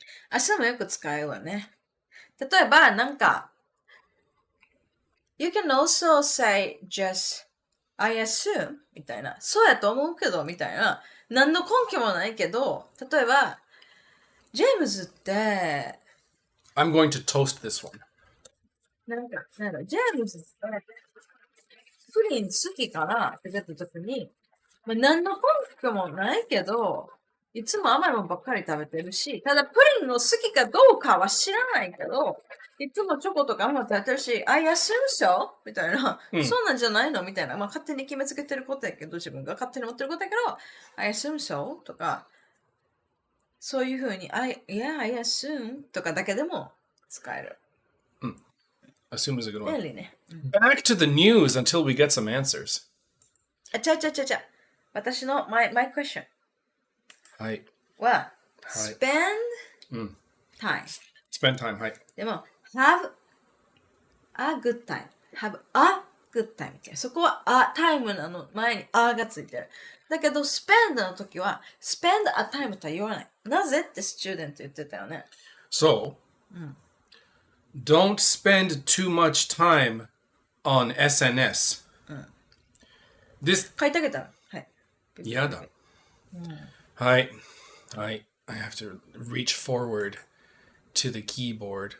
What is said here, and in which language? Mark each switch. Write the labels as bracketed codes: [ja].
[ja] assume よく使うわね。例えば、なんか、 [en] you can also say just I assume [ja] みたいな。そうやと思うけど、みたいな。何の根拠もないけど、例えば、ジェームズって、 [en] I'm going to toast this one. [ja] なんか、ジェームズって、プリン好きかなって言ったときに、何の根拠もないけど、いつも甘いものばっかり食べてるし、ただプリンの好きかどうかは知らないけど、いつもチョコとか甘いもの食べてるし、 [en] I assume so? [ja] みたいな、そうなんじゃないのみたいな、勝手に決めつけてることやけど、自分が勝手に思ってることやけど、 [en] I assume so? [ja] とか、そういうふうに、 [en] yeah, I assume [ja] とかだけでも使える。 [en] Assume is a good one. [ja] 便利ね。 [en] Back to the news until we get some answers. [ja] 私の [en] my question [ja] はい。は、spend time. Spend time, はい。でも、 [en] have a good time. have a good time. [ja] そこは a time なの前に a がついてる。だけど、spend の時は spend a time とは言わない。なぜってスチューデント言ってたよね。 [en] So, don't spend too much time on SNS. This [ja] 書いてあげたら。はい。やだ。はい。 [en] I have to reach forward to the keyboard.